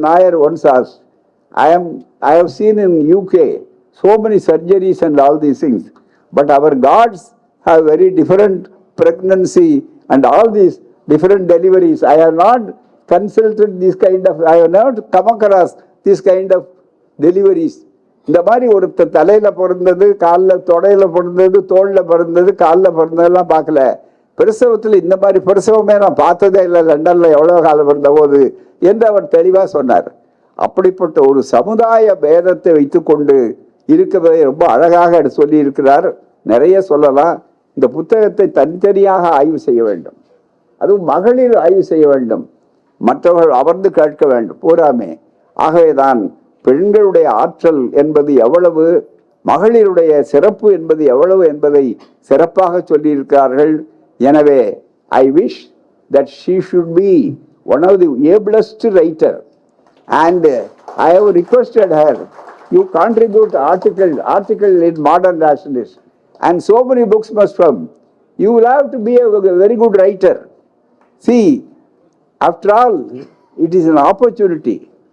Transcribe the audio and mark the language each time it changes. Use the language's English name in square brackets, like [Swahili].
[English] Nair once asked, I have seen in UK so many surgeries and all these things, but our gods have very different pregnancy and all these different deliveries. I have not consulted this kind of, I have not come across this kind of deliveries. [Tamil] இந்த மாதிரி ஒருத்தர் தலையில பிறந்தது, காலில் தொடையில பிறந்தது, தோளில் பிறந்தது, காலில் பிறந்ததெல்லாம் பார்க்கல. பிரசவத்தில் இந்த மாதிரி பிரசவமே நான் பார்த்ததே இல்லை லண்டன்ல எவ்வளோ காலம் பிறந்த போது என்று அவர் தெளிவாக சொன்னார். அப்படிப்பட்ட ஒரு சமுதாய பேதத்தை வைத்துக்கொண்டு இருக்கிறதை ரொம்ப அழகாக சொல்லி இருக்கிறார். நிறைய சொல்லலாம். இந்த புத்தகத்தை தனித்தனியாக ஆய்வு செய்ய வேண்டும். அதுவும் மகளிர் ஆய்வு செய்ய வேண்டும். மற்றவர்கள் அமர்ந்து கேட்க வேண்டும் பூராமே. ஆகவேதான் பெண்களுடைய ஆற்றல் என்பது எவ்வளவு, மகளிருடைய சிறப்பு என்பது எவ்வளவு என்பதை சிறப்பாக சொல்லியிருக்கிறார்கள். [English] எனவே I wish that she should be one of the ablest writer and I have requested her, you contribute article in Modern Rationalist and so many books must come. You will have to be a very good writer. See, after all, it is an opportunity.